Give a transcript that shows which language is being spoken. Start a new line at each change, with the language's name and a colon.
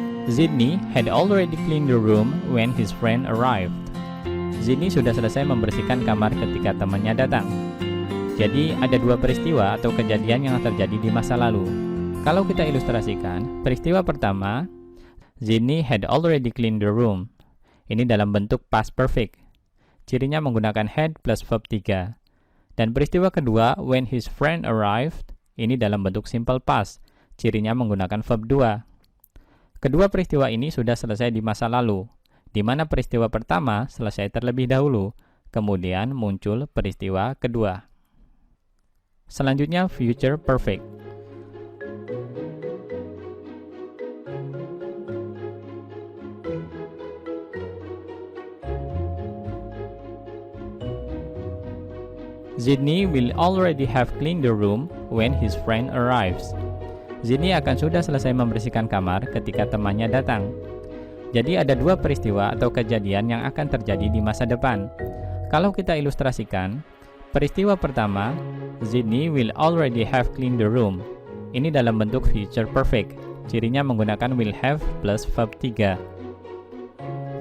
English: Sydney had already cleaned the room when his friend arrived.
Indonesian: Sydney sudah selesai membersihkan kamar ketika temannya datang. Jadi ada dua peristiwa atau kejadian yang terjadi di masa lalu. Kalau kita ilustrasikan, peristiwa pertama,
English: Sydney had already cleaned the room.
Indonesian: Ini dalam bentuk past perfect. Cirinya menggunakan had plus verb 3. Dan peristiwa kedua,
English: when his friend arrived,
Indonesian: ini dalam bentuk simple past. Cirinya menggunakan verb 2. Kedua peristiwa ini sudah selesai di masa lalu, di mana peristiwa pertama selesai terlebih dahulu, kemudian muncul peristiwa kedua. Selanjutnya future perfect.
English: Sydney will already have cleaned the room when his friend arrives.
Indonesian: Sydney akan sudah selesai membersihkan kamar ketika temannya datang. Jadi ada dua peristiwa atau kejadian yang akan terjadi di masa depan. Kalau kita ilustrasikan, peristiwa pertama,
English: Sydney will already have cleaned the room.
Indonesian: Ini dalam bentuk future perfect. Cirinya menggunakan will have plus verb 3.